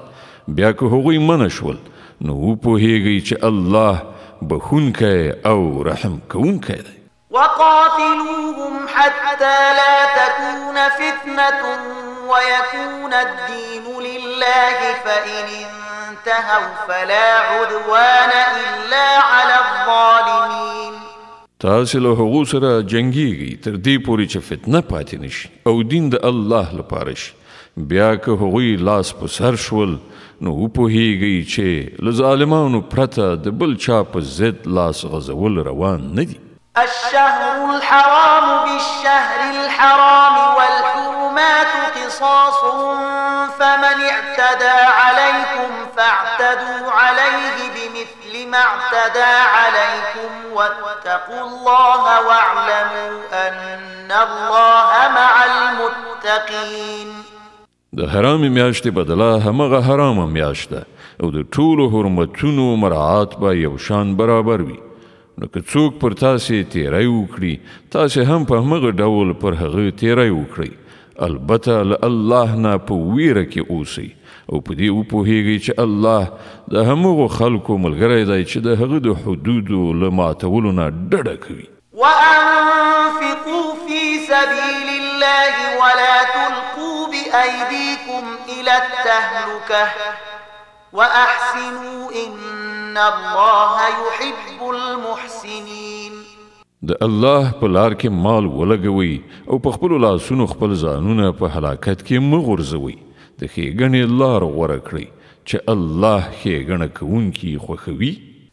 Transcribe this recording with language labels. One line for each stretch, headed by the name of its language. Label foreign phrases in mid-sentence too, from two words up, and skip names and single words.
Pashto: بیا که هغوی منع شول نو وپوهیږئ چې الله بخونکی او رحم کوونکی دی.
Arabic: وقاتلوهم حتى لا تكون فتنة ويكون الدين لله فإن انتهوا فلا عدوان إلا على الظالمين.
Pashto: تاسې له هغو سره جنګیږئ تر دې پورې چې فتنه پاتې نشي او دین د الله لپاره شي. بیا که هغوی لاس په سر شول نو وپوهیږئ چې له ظالمانو پرته د بل چا په ضد لاس غځول روان نه دي.
Arabic: الشهر الحرام بالشهر الحرام والحرمات قصاص فمن اعتدى عليكم فاعتدوا عليه بمثل ما اعتدى عليكم واتقوا الله واعلموا أن الله مع المتقين.
Pashto: د حرام میاشتې بدله همغه حرامه میاشت ده او د ټولو حرمتونو مراعات به یو شان برابر وي. نو که څوک پر تاسې تیری وکړي تاسې هم په همغه ډول پر هغه تیری وکړئ. البته له الله نه په ویره کې اوسئ او په دې وپوهیږئ چې الله د همغو خلکو ملګری دی چې د هغه د حدودو له ماتولو نه ډډه کوي.
Arabic: وأنفقوا في سبيل الله ولا تلقوا بأيديكم إلى التهلكة وأحسنوا إن الله يحب المحسنين.
Pashto: د الله په لار کې مال ولګوئ او په خپلو لاسونو خپل ځانونه په هلاکت کې مه غورځوئ. د ښېګڼې لار غوره کړئ چې الله ښېګڼه کوونکي خوښوي.